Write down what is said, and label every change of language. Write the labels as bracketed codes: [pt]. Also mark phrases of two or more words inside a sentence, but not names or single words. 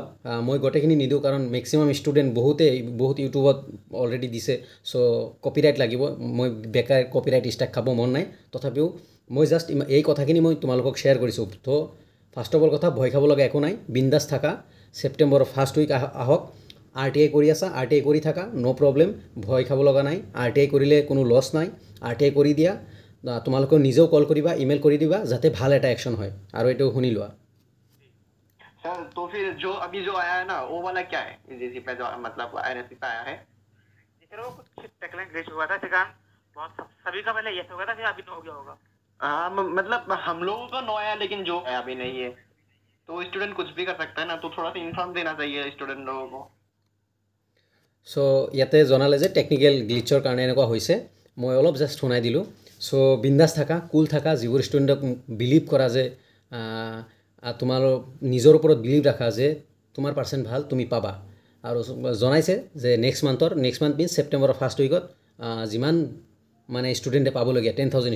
[as] মই গোটেইখিনি নিদিওঁ কাৰণ [en] maximum student [as] বহুত ইউটিউবত অলৰেডি দিছে চ' কপিৰাইট লাগিব মই বেকাৰ [en] copyright strike [as] খাব মন নাই তথাপিও মই জাষ্ট এই কথাখিনি মই তোমালোকক শ্বেয়াৰ কৰিছোঁ তো [en] first of all [as] কথা ভয় খাব লগা একো নাই বিন্দাছ থাকা ছেপ্টেম্বৰৰ [en] first week [as] আহক RTI কৰি আছা RTI কৰি থাকা [en] no problem [as] ভয় খাব লগা নাই RTI কৰিলে কোনো লছ নাই RTI কৰি দিয়া তোমালোকে নিজেও কল কৰিবা ইমেইল কৰি দিবা যাতে ভাল এটা একশ্যন হয় আৰু এইটো শুনি লোৱা [hi] सर तो फिर जो अभी जो आया है ना वो वाला क्या है इसी पे जो मतलब एनएसपी पे आया है सर वो कुछ [en] technical glitch [hi] हुआ था सिकान बहुत सभी का पहले यस हो गया था फिर अभी नो हो गया होगा हाँ मतलब हम लोगों का नो आया लेकिन जो है अभी नहीं है तो स्टूडेंट कुछ भी कर सकता है ना तो थोड़ा सा इन्फॉर्म देना चाहिए स्टूडेंट लोगों को [as] सो ইয়াতে জনালে যে [en] technical glitch [as] কাৰণে এনেকুৱা হৈছে মই অলপ জাষ্ট শুনাই দিলোঁ চ' বিন্দাছ থাকা কুল থাকা যিবোৰ ষ্টুডেণ্টক বিলিভ কৰা যে তোমালোক নিজৰ ওপৰত বিলিভ ৰাখা যে তোমাৰ পাৰ্চেণ্ট ভাল তুমি পাবা আৰু জনাইছে যে [en] next month means [as] ছেপ্টেম্বৰৰ [en] first week [as] যিমান মানে ষ্টুডেণ্টে পাবলগীয়া 10,000